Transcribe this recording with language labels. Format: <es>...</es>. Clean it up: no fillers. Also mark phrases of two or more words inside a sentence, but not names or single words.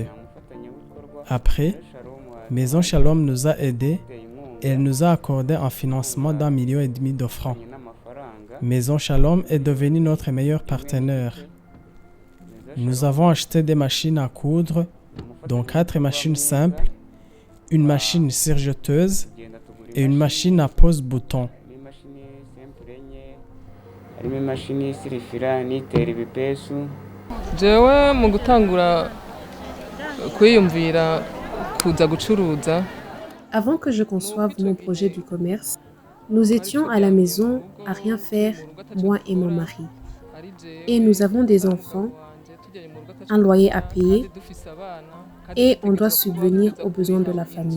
<fr>Après, Maison Shalom nous a aidés et elle nous a accordé un financement d'1,5 million de francs. Maison Shalom est devenue notre meilleur partenaire. Nous avons acheté des machines à coudre, dont 4 machines simples, une machine surjeteuse et une machine à pose-bouton.</fr> <rn>jewe mu gutangura kwiyumvira kuza gucuruza.</rn> <fr>Avant que je conçoive mon projet du commerce, nous étions à la maison à rien faire, moi et mon mari. Et nous avons des enfants, un loyer à payer et on doit subvenir aux besoins de la famille.</fr>